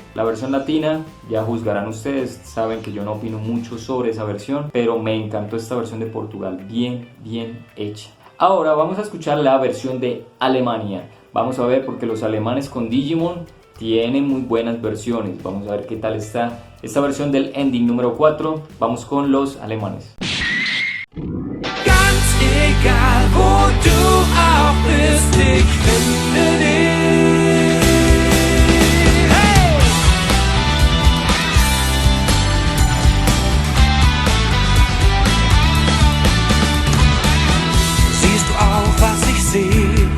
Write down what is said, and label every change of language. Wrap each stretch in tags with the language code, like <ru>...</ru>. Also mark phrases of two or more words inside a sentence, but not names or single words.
<es>La versión latina, ya juzgarán ustedes, saben que yo no opino mucho sobre esa versión, pero me encantó esta versión de Portugal, bien hecha. Ahora vamos a escuchar la versión de Alemania. Vamos a ver, porque los alemanes con Digimon tienen muy buenas versiones. Vamos a ver qué tal está esta versión del ending número 4. Vamos con los alemanes.</es> <de>Ganz egal, wo du auch bist, ich finde dich. Hey! Siehst du auch, was ich sehe?</de>